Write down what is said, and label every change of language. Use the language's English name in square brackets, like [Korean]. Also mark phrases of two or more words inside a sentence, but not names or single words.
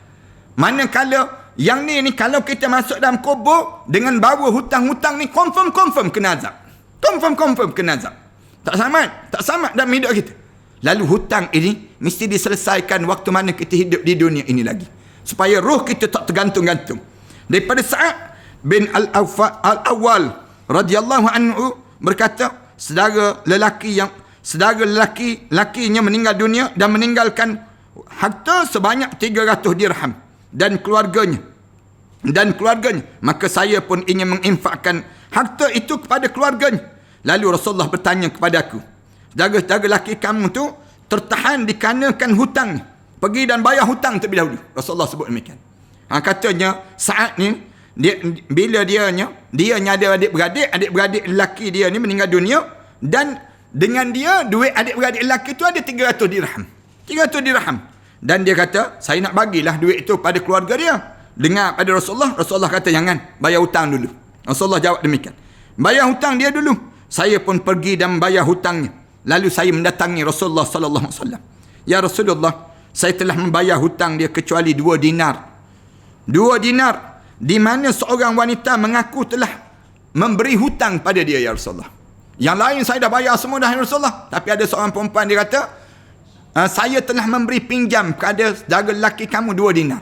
[Malay] Manakala yang ni kalau kita masuk dalam kubur dengan bawa hutang-hutang ni, confirm kena azab. Confirm kena azab. Tak selamat dalam hidup kita. Lalu hutang ini mesti diselesaikan waktu mana kita hidup di dunia ini lagi, supaya roh kita tak tergantung-gantung. Daripada Sa'ad bin Al-Awwal [Arabic] radhiyallahu anhu [Malay] berkata, saudara lelaki-lakinya meninggal dunia dan meninggalkan harta sebanyak 300 dirham dan keluarganya, maka saya pun ingin menginfakkan harta itu kepada keluarganya. Lalu Rasulullah bertanya kepada aku, saudara lelaki kamu tu tertahan dikarenakan hutangnya, pergi dan bayar hutang terlebih dahulu. Rasulullah sebut demikian. Katanya Sa'ad ni, bila dia ada adik-beradik lelaki dia ni meninggal dunia, dan dengan dia duit adik-beradik lelaki tu ada 300 dirham. 300 dirham. Dan dia kata, saya nak bagilah duit itu pada keluarga dia. Dengar pada Rasulullah. Rasulullah kata, jangan, bayar hutang dulu. Rasulullah jawab demikian, bayar hutang dia dulu. Saya pun pergi dan bayar hutangnya. Lalu saya mendatangi Rasulullah [Arabic] sallallahu alaihi wasallam. [Malay] Ya Rasulullah, saya telah membayar hutang dia kecuali 2 dinar. 2 dinar di mana seorang wanita mengaku telah memberi hutang pada dia ya Rasulullah. Yang lain saya dah bayar semua dah ya Rasulullah. Tapi ada seorang perempuan dia kata, saya telah memberi pinjam kepada saudara lelaki kamu 2 dinar.